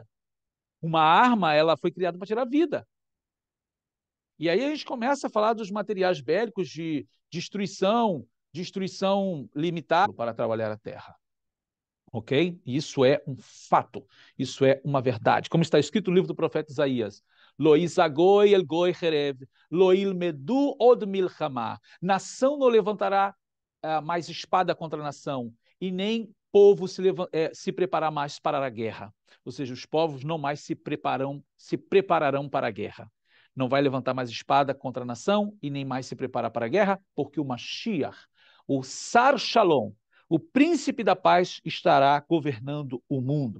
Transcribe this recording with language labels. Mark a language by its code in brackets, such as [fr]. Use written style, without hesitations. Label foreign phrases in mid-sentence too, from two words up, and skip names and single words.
[pt] Uma arma, ela foi criada para tirar vida. E aí a gente começa a falar dos materiais bélicos de destruição limitada para trabalhar a terra. Ok? Isso é um fato, isso é uma verdade. Como está escrito no livro do profeta Isaías, [he] לא ישא גוי אל גוי חרב, לא ילמדו עוד מלחמה. [pt] Nação não levantará mais espada contra a nação, e nem povo se preparar mais para a guerra. Ou seja, os povos não mais se prepararão para a guerra. Não vai levantar mais espada contra a nação e nem mais se preparar para a guerra, porque o Mashiach, o [he] שר שלום, [pt] o príncipe da paz, estará governando o mundo.